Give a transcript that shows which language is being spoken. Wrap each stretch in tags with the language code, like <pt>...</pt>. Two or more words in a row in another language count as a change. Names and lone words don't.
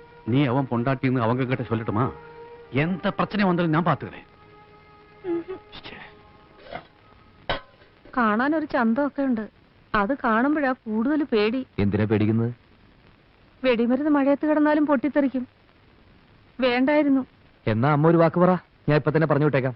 <ta>நீ அவன் பொண்டாட்டின்னு அவங்க கிட்ட சொல்லட்டுமா? எந்த பிரச்சனை வந்தாலும்</ta> <ml>ഞാൻ പാത്തുകളെ. കാണാൻ ഒരു ചന്തമൊക്കെ ഉണ്ട്. അത് കാണുമ്പോഴാ കൂടുതൽ പേടി. എന്തിനാ പേടിക്കുന്നത്? വെടിമരുന്ന് മഴയത്ത് കിടന്നാലും പൊട്ടിത്തെറിക്കും. വേണ്ടായിരുന്നു. എന്നാ അമ്മ ഒരു വാക്ക് പറ, ഞാൻ ഇപ്പൊ തന്നെ പറഞ്ഞു വിട്ടേക്കാം.</ml>